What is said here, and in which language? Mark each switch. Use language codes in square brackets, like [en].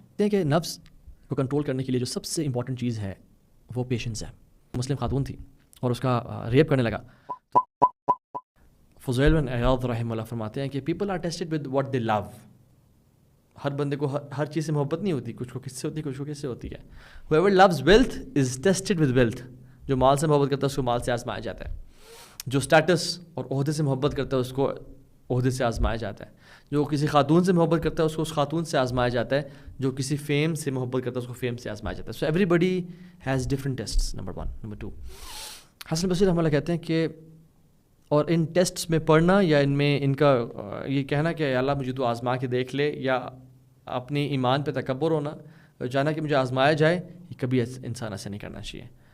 [ur] کہ نفس کو کنٹرول کرنے کے لیے جو سب سے امپورٹنٹ چیز ہے وہ پیشنس ہے. مسلم خاتون تھی اور اس کا ریپ کرنے لگا. فضیل بن عیاض رحمہ اللہ فرماتے ہیں کہ [en] People are tested with what they love. [ur] ہر بندے کو ہر چیز سے محبت نہیں ہوتی, کچھ کو کس سے ہوتی ہے, کچھ کو کس سے ہوتی ہے. [en] whoever loves wealth is tested with wealth. [ur] جو مال سے محبت کرتا ہے اس کو مال سے آزمایا جاتا ہے. جو اسٹیٹس اور عہدے سے محبت کرتا ہے اس کو عہدے سے آزمایا جاتا ہے. جو کسی خاتون سے محبت کرتا ہے اس کو اس خاتون سے آزمایا جاتا ہے. جو کسی فیم سے محبت کرتا ہے اس کو فیم سے آزمایا جاتا ہے. [en] So everybody has different tests. [ur] Number 1. Number 2, حسن بصری رحمہ اللہ کہتے ہیں کہ اور ان ٹیسٹس میں پڑھنا یا ان میں ان کا یہ کہنا کہ اللہ مجھے تو آزما کے دیکھ لے, یا اپنی ایمان پہ تکبر ہونا, جانا کہ مجھے آزمایا جائے, یہ کبھی انسان ایسا نہیں کرنا چاہیے.